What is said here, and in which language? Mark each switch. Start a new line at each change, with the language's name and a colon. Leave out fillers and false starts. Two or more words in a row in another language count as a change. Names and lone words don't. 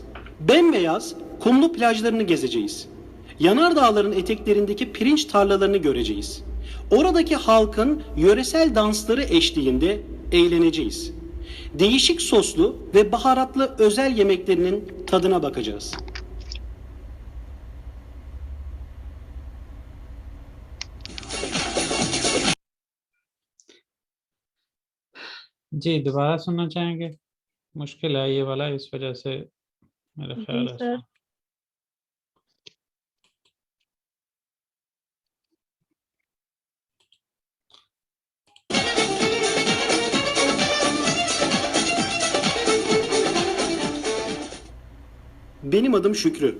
Turkish: Bembeyaz kumlu plajlarını gezeceğiz. Yanardağların eteklerindeki pirinç tarlalarını göreceğiz. Oradaki halkın yöresel dansları eşliğinde eğleneceğiz. Değişik soslu ve baharatlı özel yemeklerinin tadına bakacağız.
Hindi: जी, दोबारा सुनना चाहेंगे? मुश्किल है ये वाला, इस वजह से मेरा जी ख्याल है सर।
Turkish: Benim adım Şükrü.